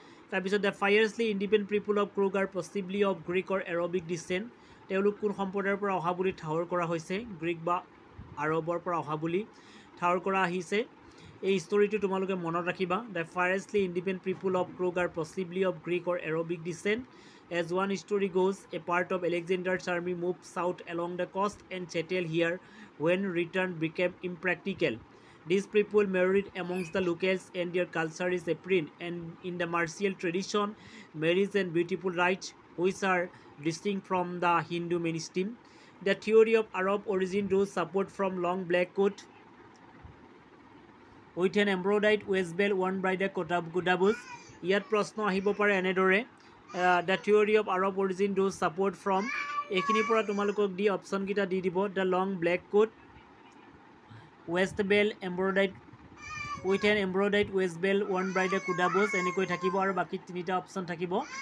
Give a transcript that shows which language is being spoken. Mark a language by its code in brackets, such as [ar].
[en] তাৰপিছত the fiercely independent people of Coorg are possibly of Greek or Arabic descent. [as] তেওঁলোক কোন সম্প্ৰদায়ৰ পৰা অহা বুলি ঠাৱৰ কৰা হৈছে, গ্ৰীক বা আৰবৰ পৰা অহা বুলি ঠাৱৰ কৰা আহিছে। এই ষ্টৰিটো তোমালোকে মনত ৰাখিবা। [en] The fiercely independent people of Coorg are possibly of Greek or Arabic descent. As one story goes, a part of Alexander's army moved south along the coast and settled here when return became impractical. These people married amongst the locals and their culture is apparent and in the martial tradition, marriage and beautiful rites which are distinct from the Hindu mainstream. The theory of Arab origin draws support from long black coat with an embroidered waistbelt worn by the Kodabus. [as] ইয়াত প্ৰশ্ন আহিব পাৰে এনেদৰে, [en] The theory of Arab origin does support from. [as] এইখিনিৰ পৰা তোমালোকক দি অপশ্যনকেইটা দি দিব [en] the long black coat, waist belt embroidered with an embroidered waist belt worn by the Kodavas, [as] এনেকৈ থাকিব আৰু বাকী তিনিটা অপশ্যন থাকিব।